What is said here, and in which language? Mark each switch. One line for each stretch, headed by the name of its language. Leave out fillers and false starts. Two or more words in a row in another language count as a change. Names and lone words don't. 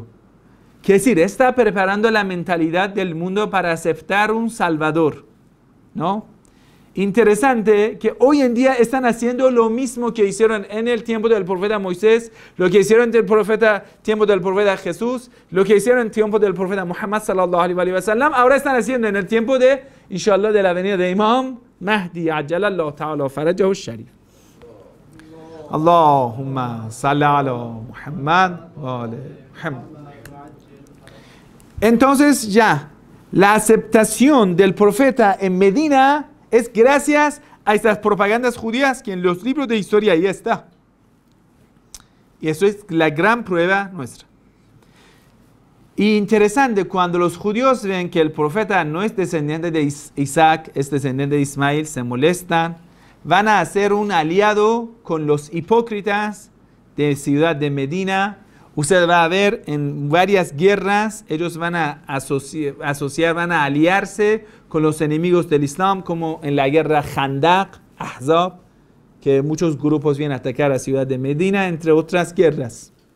Spanish: Quiere decir, está preparando la mentalidad del mundo para aceptar un salvador, ¿no? Interesante que hoy en día están haciendo lo mismo que hicieron en el tiempo del profeta Moisés, lo que hicieron en el tiempo del profeta Jesús, lo que hicieron en el tiempo del profeta Muhammad
Arabic: صلى الله عليه وسلم.
Spanish: Ahora están haciendo en el tiempo de, inshallah, de la venida de Imam Mahdi,
Arabic: عجل الله تعالى فرجه الشريف. اللهم صل على محمد وعلى محمد.
Spanish: Entonces ya, la aceptación del profeta en Medina es gracias a estas propagandas judías que en los libros de historia ya está. Y eso es la gran prueba nuestra. Y interesante, cuando los judíos ven que el profeta no es descendiente de Isaac, es descendiente de Ismael, se molestan, van a hacer un aliado con los hipócritas de ciudad de Medina, Usted va a ver en varias guerras, ellos van a asociar, van a aliarse con los enemigos del Islam, como en la guerra Khandaq, Ahzab, que muchos grupos vienen a atacar a la ciudad de Medina, entre otras guerras.